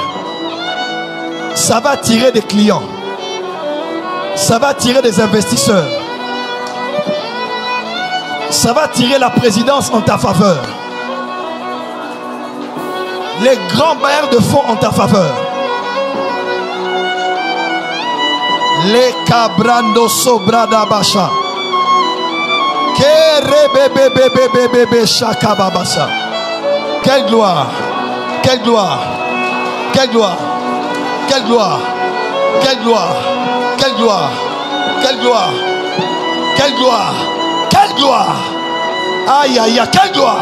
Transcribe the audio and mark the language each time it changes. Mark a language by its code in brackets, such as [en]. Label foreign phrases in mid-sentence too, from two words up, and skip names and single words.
[fr] Ça va attirer des clients. Ça va attirer des investisseurs. Ça va attirer la présidence en ta faveur. Les grands bailleurs de fonds en ta faveur. Les cabrando sobrada bacha. Quelle gloire. Quelle gloire. Quelle gloire. Quelle gloire. Quelle gloire. Quelle gloire. Quelle gloire. Quelle gloire. Quelle gloire. Aïe aïe aïe. Quelle gloire.